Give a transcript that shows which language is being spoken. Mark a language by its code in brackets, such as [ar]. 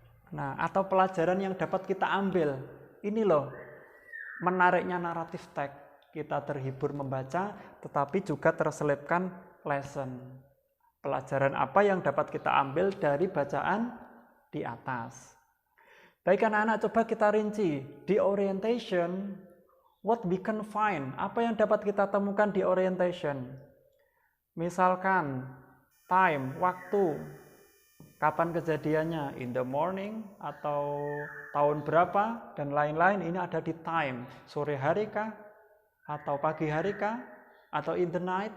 [id] Nah, atau pelajaran yang dapat kita ambil. Ini loh, menariknya naratif teks. Kita terhibur membaca, tetapi juga terselipkan lesson. Pelajaran apa yang dapat kita ambil dari bacaan di atas. Baik anak-anak, coba kita rinci. [en] Di orientation, what we can find? [id] Apa yang dapat kita temukan di orientation? Misalkan, time, waktu. Kapan kejadiannya? [en] In the morning [id] atau tahun berapa? Dan lain-lain, ini ada di time. Sore hari kah? Atau pagi hari kah? Atau [en] in the night?